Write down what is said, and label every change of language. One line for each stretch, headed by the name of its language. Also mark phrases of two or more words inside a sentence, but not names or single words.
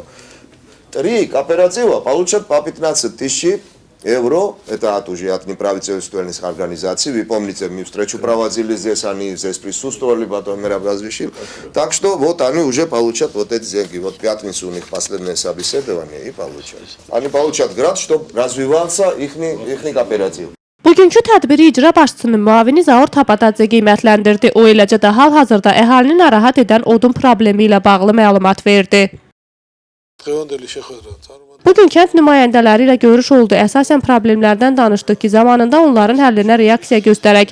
Russian: 3 кооператива получат по 15 тысяч евро, это уже от неправительственных организаций. Вы помните, мы встречу проводили здесь, они здесь присутствовали, потом я разрешил. Так что вот они уже получат вот эти деньги. Вот в пятницу у них последнее собеседование и получат. Они получат грант, чтобы развивался их кооператив.
Azerbaijani: Bugünkü tədbiri icra başçısının müavini Zaur Tapadadze qiymətləndirdi. O eləcə də hal-hazırda əhalini narahat edən odun problemi ilə bağlı məlumat verdi. Bugün kənd nümayəndələri ilə görüş oldu. Əsasən problemlərdən danışdıq ki, zamanında onların həllinə reaksiya göstərək.